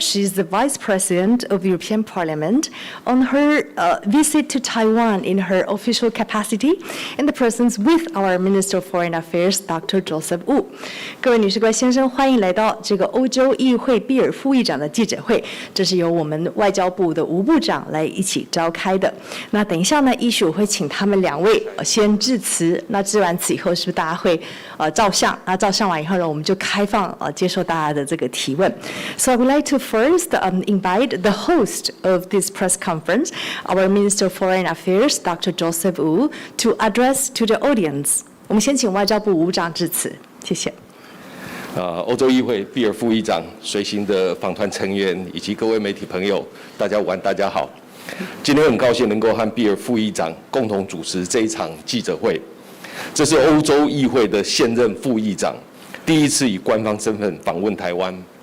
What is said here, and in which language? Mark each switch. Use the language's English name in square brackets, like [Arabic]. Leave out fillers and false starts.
[English] She's the Vice President of the European Parliament on her visit to Taiwan in her official capacity in the presence with our Minister of Foreign Affairs, Dr. Joseph Wu. [Chinese] 各位女士、各位先生，欢迎来到这个欧洲议会毕尔副议长的记者会。这是由我们外交部的吴部长来一起召开的。那等一下呢，依序我会请他们两位先致辞。那致完词以后，是不是大家会照相？那照相完以后呢，我们就开放接受大家的这个提问。 [English] So I would like to first invite the host of this press conference, our Minister of Foreign Affairs, Dr. Joseph Wu, to address to the audience. [Chinese] 我们先请外交部吴部长致辞，谢谢。欧洲议会毕尔副议长、随行的访团成员以及各位媒体朋友，大家午安，大家好。今天很高兴能够和毕尔副议长共同主持这一场记者会。这是欧洲议会的现任副议长第一次以官方身份访问台湾。